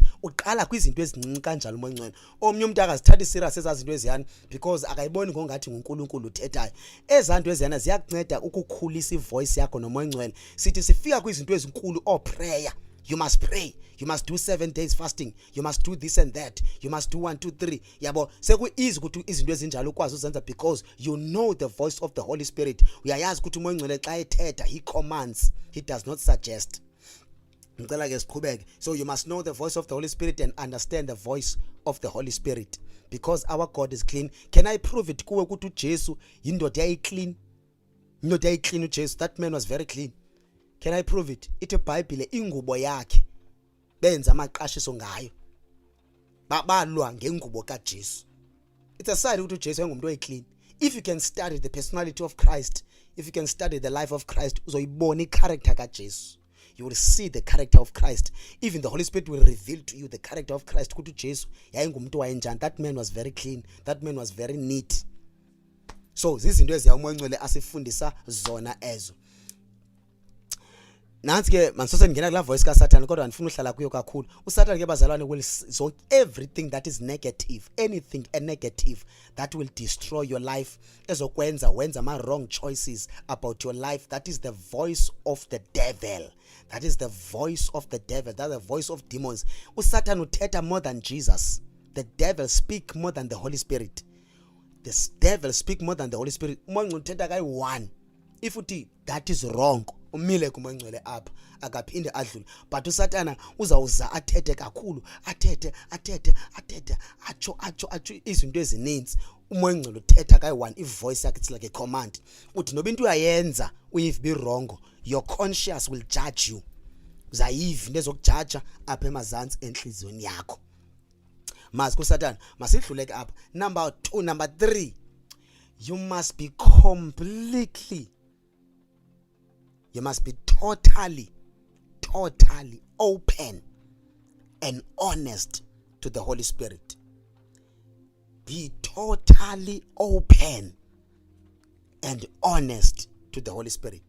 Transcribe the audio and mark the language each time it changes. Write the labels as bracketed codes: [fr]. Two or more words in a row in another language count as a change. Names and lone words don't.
[xh] Uqala kwizinto ezincinci kanjalo umoya ongcwele. Omnye umuntu akazithathi serious ezazinto eziyana, because akayiboni ngongathi nguNkulunkulu uthethayo. Ezanto eziyana ziyakunceda ukukhulisa ivoice yakho nomoya ongcwele. Sithi sifika kwizinto ezinkulu prayer. [en] You must pray. You must do 7 days fasting. You must do this and that. You must do 1 2 3. [xh] Yabo seku easy ukuthi izinto ezinjalo ukwazi uzenza, [en] because you know the voice of the Holy Spirit. [xh] Uyayazi ukuthi umoya ongcwele xa ethetha, [en] he commands, he does not suggest. [xh] ngicela ke siqhubeke. [en] So you must know the voice of the Holy Spirit and understand the voice of the Holy Spirit, because our God is clean. Can I prove it [xh] kuwe ukuthi uJesu yindoda yayiclean? Indoda yayiclean uJesu. [en] That man was very clean. Can I prove it? [xh] Ithi iBhayibhile ingubo yakhe benza amaqashiso ngayo, babalwa ngengubo kaJesu. [en] It's a sign [xh] ukuthi uJesu engumuntu oyiclean. [en] If you can study the personality of Christ, if you can study the life of Christ, [xh] uzoyibona i-character kaJesu. [en] You will see the character of Christ. Even the Holy Spirit will reveal to you the character of Christ. [xh] Ukuthi uJesu yayingumuntu wayenjani. [en] That man was very clean. That man was very neat. [xh] So zizinto eziya umoya ongcwele asifundisa zona ezo. Nansi ke manisose ngena kula voice kaSathane, kodwa ngifuna uhlala kuyo kakhulu. USathane ke bazalwane [en] will so everything that is negative, anything a negative that will destroy your life, [xh] ezokwenza wenza ama [en] wrong choices about your life, that is the voice of the devil. That is the voice of the devil. That's the voice of demons. [xh] USathane uthetha [en] more than Jesus. The devil speak more than the Holy Spirit. The devil speak more than the Holy Spirit. [xh] Umoya uthetha kai one. If uthi [en] that is wrong, [xh] umile kumoya ngcwele apha akaphinde adlule. But uSathana uzawuza athethe kakhulu, athethe atsho izinto ezininzi. Umoya ngcwele uthetha kai one. Ivoice yakhe [en] it's like a command. [xh] Uthi noba into uyayenza uyive be [en] wrong, your conscience will judge you. [xh] Uzayiva into ezokujaja apha emazantsi enhliziyweni yakho. Mazi kuSathana masidluleke apha. [en] Number 2, number 3, you must be completely, you must be totally open and honest to the Holy Spirit. Be totally open and honest to the Holy Spirit.